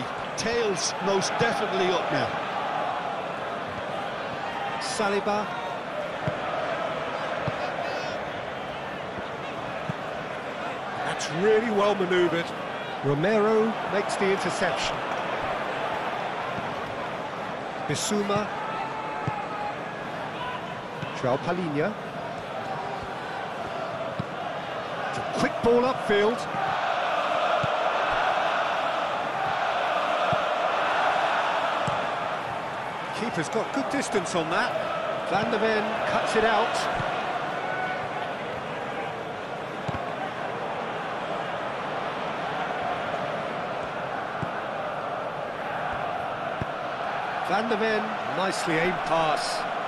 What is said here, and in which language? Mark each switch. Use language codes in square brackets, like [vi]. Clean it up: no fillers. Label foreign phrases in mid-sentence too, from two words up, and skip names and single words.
[en] Tails most definitely up now. Saliba. That's really well manoeuvred. Romero makes the interception. Bissouma. João Palhinha. Quick ball upfield. Keeper's got good distance on that. Van der Ven cuts it out. Van der Ven, nicely aimed pass.